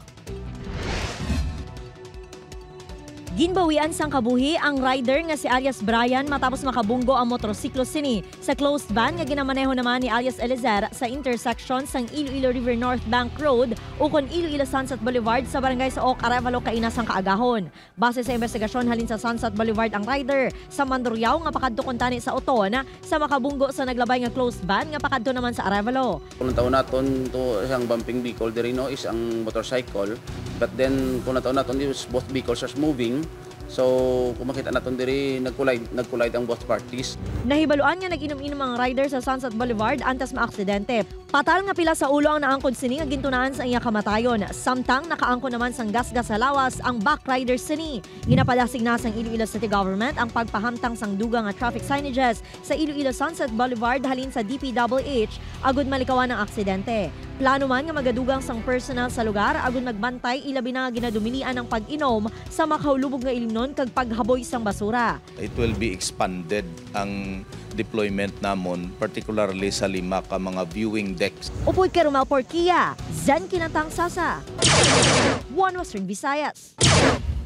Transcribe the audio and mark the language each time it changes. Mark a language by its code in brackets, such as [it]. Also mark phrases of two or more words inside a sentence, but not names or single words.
[hil] Ginbawian sang kabuhi ang rider nga si alias Brian matapos makabunggo ang motorsiklo sini sa [en] closed van [hil] nga ginamaneho naman ni alias Eliezer sa intersection sang Iloilo River North Bank Road ukon Iloilo Sunset Boulevard sa barangay Saok, Arevalo, Kainasang Kaagahon. Base sa investigasyon halin sa Sunset Boulevard ang rider sa Mandurriao nga pakadto kuntani sa Oton sa makabunggo sa naglabay nga [en] closed van [hil] nga pakadto naman sa Arevalo. Kung taon naton to isang [en] bumping vehicle [hil] diri no is ang motorcycle, [en] but then [hil] kung taon naton is [en] both vehicles are moving. [hil] So, kung makita natin diri, nag-collide ang [en] both parties. [hil] Nahibaluan nga nag-inom-inom ang rider sa Sunset Boulevard antas maaksidente. Patal nga pila sa ulo ang naangkon sini nga gintunaan sa iya kamatayon. Samtang nakaangkon naman sang gasgas sa lawas ang back rider sini. Ginapalasig na sang Iloilo City Government ang pagpahamtang sang dugang nga [en] traffic signages [hil] sa Iloilo Sunset Boulevard halin sa DPWH agud malikawan ang aksidente. Plano man nga magadugang sang personal sa lugar agud magbantay ilabi na nga ginadumilian ang pag-inom sa makahulubog nga ilimnon kag paghaboy sang basura. [en] It will be expanded [hil] ang deployment namon, [en] particularly [hil] sa 5 ka mga [en] viewing decks. [hil] Upoy kay Romel Porquilla, Zen Kilantang Sasa, One Western Visayas.